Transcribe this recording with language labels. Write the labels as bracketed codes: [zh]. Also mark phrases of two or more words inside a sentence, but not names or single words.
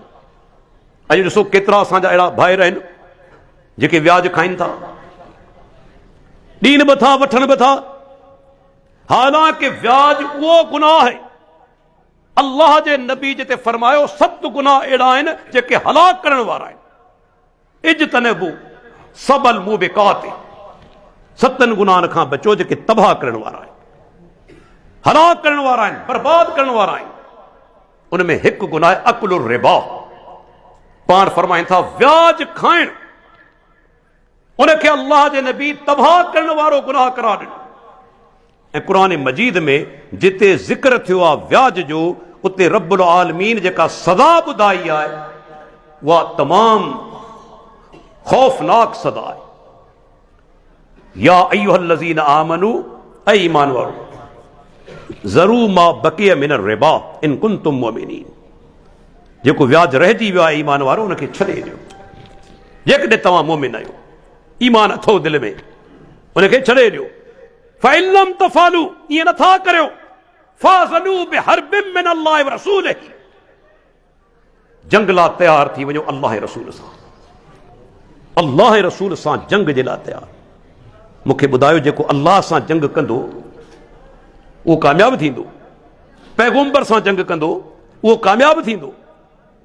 [sd] अॼु ॾिसो केतिरा असांजा अहिड़ा भाइर आहिनि जेके व्याज खाइनि था, ॾीन बि था, वठनि बि था। हालांकि व्याज उहो गुनाह आहे, अल्लाह जे नबी जिते फरमायो 7 गुनाह अहिड़ा आहिनि जेके हलाक करण वारा आहिनि। [ar] اجتنبوا السبع الموبقات, [sd] 7 गुनाहनि खां बचो जेके तबाह करण वारा आहिनि, हलाक करण वारा आहिनि, बर्बाद करण वारा आहिनि। उनमें हिकु गुनाह [ar] أكل الربا. [sd] पाण फरमाइनि था व्याज खाइण, उनखे अल्लाह जे नबी तबाह करण वारो गुनाह करार ॾिनो। ऐं क़ुरान मजीद में जिते ज़िक्र थियो आहे व्याज जो, उते [ar] رب العالمين [sd] जेका सज़ा ॿुधाई आहे उहा तमामु खौफनाक सदा आहे। [ar] يا أيها الذين آمنوا, [sd] ऐ ईमान वारो, [ar] ذروا ما بقي من الربا إن كنتم مؤمنين. [sd] जेको व्याज रहिजी वियो आहे ईमान वारो, उनखे छॾे ॾियो। जेकॾहिं तव्हां मोमिन आहियो, ईमान अथव दिलि में, उनखे छॾे ॾियो। [ar] فإن لم تفعلوا, [sd] ईअं नथा करियो, [ar] فأذنوا بحرب من الله ورسوله, [sd] जंग लाइ तयार थी वञो अल्लाह रसूल सां। अल्लाह रसूल सां जंग जे लाइ तयार। मूंखे ॿुधायो जेको अल्लाह सां जंग कंदो उहो कामयाबु थींदो, पैगंबर सां जंग कंदो उहो कामयाबु थींदो।